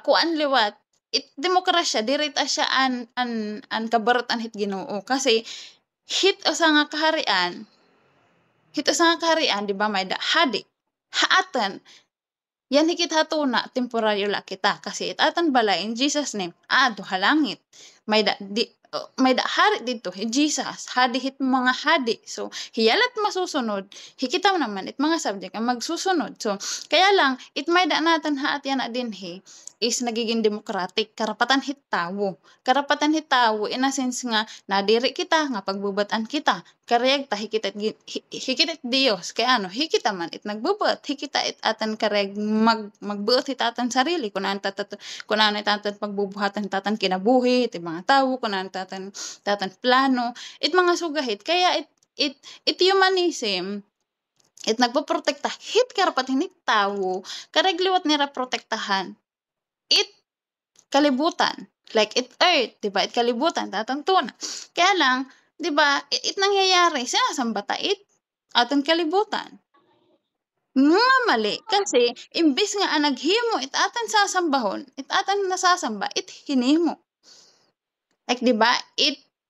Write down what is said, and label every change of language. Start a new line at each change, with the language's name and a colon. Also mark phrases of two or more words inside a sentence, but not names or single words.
Waray: Kuan liwat it demokrasya diri ta siya an kabarutan hit Ginoo kasi hit usa nga kaharian
Filipino: di ba
Waray: may da hadi haatan yan hikit hatuna temporaryo la kita kasi itatan bala
English: in Jesus name
Waray: adto halangit may da hari dito Jesus hadi hit mga hadi so hiyalat masusunod hikita naman it mga subject ang magsusunod so
Filipino: kaya lang
Waray: it may da natan haat yan na dinhi is nagiging democratic karapatan hit tawo in a sense nga nadiri kita nga pagbubatan kita kareg ta hikita Dios kaya ano hikita man it nagbubat hikita it atan kareg magbuot hit atan sarili kun ano tatan pagbubuhatan tatan kinabuhi it mga tawo kun ano tatan plano it mga sugahit kaya it humanism it nagpoprotekta hit karapatan hit tawo kareg liwat nira protektahan it kalibutan like it earth
Filipino: di ba
Waray: it kalibutan tatan tuna
Filipino: kaya lang di ba
Waray: it nangyayari sinasamba ta it aton kalibutan nga mali kasi imbis nga ang naghimo it atan sasambahon it atan nasasamba it hinimo like
Filipino: di ba
Waray: it